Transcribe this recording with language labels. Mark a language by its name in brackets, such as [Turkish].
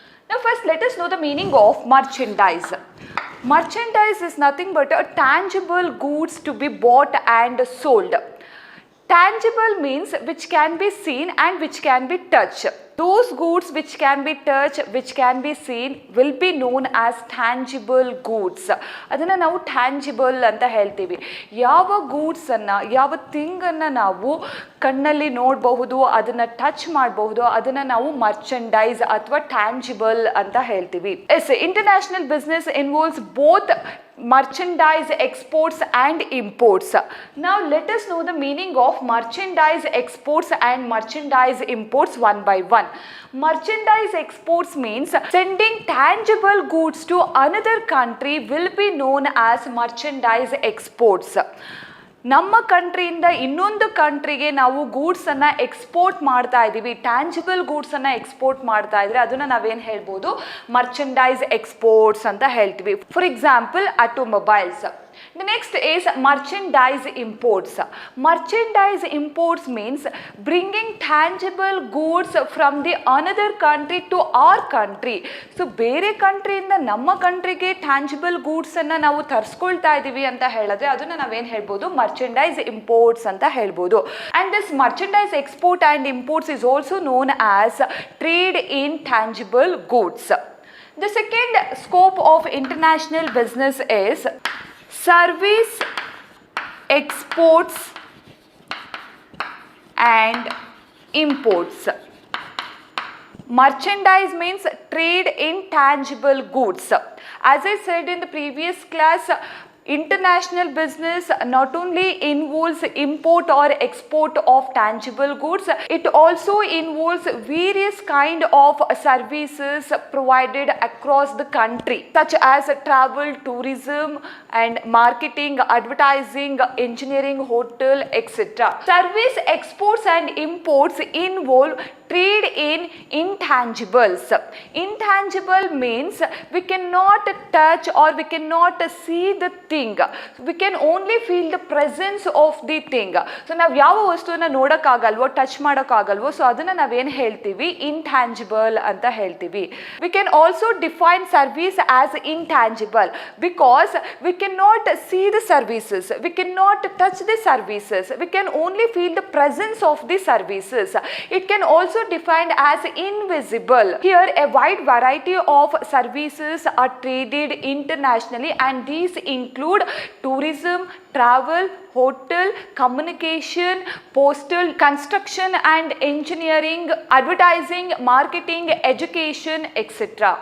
[English] Now first let us know the meaning of merchandise. Merchandise is nothing but a tangible goods to be bought and sold. Tangible means which can be seen and which can be touched. Those goods which can be touched, which can be seen will be known as tangible goods. [Kannada] ಅದನ್ನು ನಾವು tangible ಅಂತ ಹೇಳ್ತೀವಿ. ಯಾವ ಗೂಡ್ಸನ್ನು, ಯಾವ ಥಿಂಗನ್ನು ನಾವು ಕಣ್ಣಲ್ಲಿ ನೋಡಬಹುದು, ಅದನ್ನು ಟಚ್ ಮಾಡಬಹುದು, ಅದನ್ನು ನಾವು ಮರ್ಚಂಡೈಸ್ ಅಥವಾ ಟ್ಯಾಂಜಿಬಲ್ ಅಂತ ಹೇಳ್ತೀವಿ. [English] Yes, international business involves both merchandise, exports and imports. Now let us know the meaning of merchandise, exports and merchandise imports one by one. Merchandise exports means sending tangible goods to another country will be known as merchandise exports. [Kannada] ನಮ್ಮ ಕಂಟ್ರಿಯಿಂದ ಇನ್ನೊಂದು ಕಂಟ್ರಿಗೆ ನಾವು ಗೂಡ್ಸನ್ನು export ಮಾಡ್ತಾ ಇದ್ದೀವಿ, tangible ಗೂಡ್ಸನ್ನು export ಮಾಡ್ತಾ ಇದ್ರೆ ಅದನ್ನು ನಾವೇನು ಹೇಳ್ಬೋದು, ಮರ್ಚಂಡೈಸ್ ಎಕ್ಸ್ಪೋರ್ಟ್ಸ್ ಅಂತ ಹೇಳ್ತೀವಿ. [English] For example automobiles. The next is merchandise imports. Merchandise imports means bringing tangible goods from the another country to our country. [Kannada] So ಬೇರೆ ಕಂಟ್ರಿಯಿಂದ ನಮ್ಮ ಕಂಟ್ರಿಗೆ ಟ್ಯಾಂಜಿಬಲ್ ಗೂಡ್ಸನ್ನು ನಾವು ತರಿಸ್ಕೊಳ್ತಾ ಇದ್ದೀವಿ ಅಂತ ಹೇಳಿದ್ರೆ ಅದನ್ನು ನಾವೇನು ಹೇಳ್ಬೋದು, ಮರ್ಚಂಡೈಸ್ ಇಂಪೋರ್ಟ್ಸ್ ಅಂತ ಹೇಳ್ಬೋದು. [English] And this merchandise export and imports is also known as trade in tangible goods. The second scope of international business is service, exports and imports. Merchandise means trade in tangible goods. As I said in the previous class, international business not only involves import or export of tangible goods, it also involves various kind of services provided across the country, such as travel, tourism and marketing, advertising, engineering, hotel, etc. Service, exports and imports involve trade in intangibles. Intangible means we cannot touch or we cannot see the thing. We can only feel the presence of the thing. [Kannada] So ನಾವು ಯಾವ ವಸ್ತುವನ್ನು ನೋಡೋಕ್ಕಾಗಲ್ವೋ, touch ಮಾಡೋಕ್ಕಾಗಲ್ವೋ, so ಅದನ್ನು ನಾವೇನು ಹೇಳ್ತೀವಿ, intangible ಅಂತ ಹೇಳ್ತೀವಿ. [English] We can also define service as intangible because we cannot see the services, we cannot touch the services, we can only feel the presence of the services. It can also defined as invisible. Here a wide variety of services are traded internationally and these include tourism, travel, hotel, communication, postal, construction and engineering, advertising, marketing, education, etc.